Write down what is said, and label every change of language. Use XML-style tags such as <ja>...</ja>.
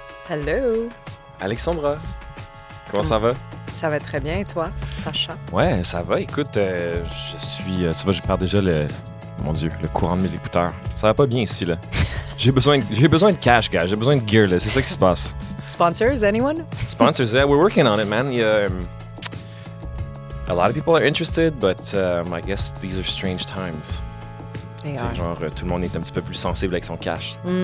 <en>Hello!</en> <fr>Alexandra, comment ça va? Ça va très bien, et toi, Sacha? Ouais, ça va. Écoute, je perds déjà le courant de mes écouteurs. Ça va pas bien ici, là. J'ai besoin de cash, gars. J'ai besoin de gear, là. C'est ça qui se passe.</fr> <en>Sponsors, anyone? Sponsors, yeah, we're working on it, man. A lot of people are interested, but I guess these are strange times.</en> <fr>Genre, tout le monde est un petit peu plus sensible avec son cash.</fr>